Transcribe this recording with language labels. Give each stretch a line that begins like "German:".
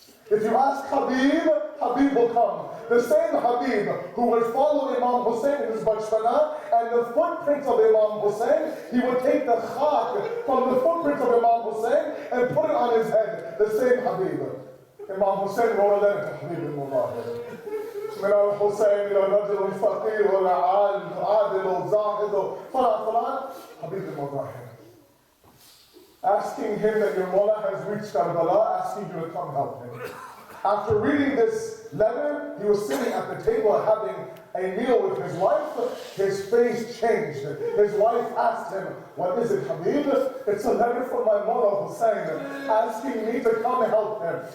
English: If you ask Habib, Habib will come. The same Habib who would follow Imam Hussein in his bachpana, and the footprints of Imam Hussein, he would take the khak from the footprints of Imam Hussein and put it on his head. The same Habib. Imam Hussein wrote a letter to Habib al-Mudahir.
Arabic: من الحسين إلى الرجل الفقير والعالم عادل زاهد فلان Habib al-Mudahir.
English: Asking him that your Mawla has reached Karbala, asking you to come help him. After reading this letter, he was sitting at the table having a meal with his wife. His face changed. His wife asked him, what is it, Habib? It's a letter from my Mawla Hussein asking me to come help him.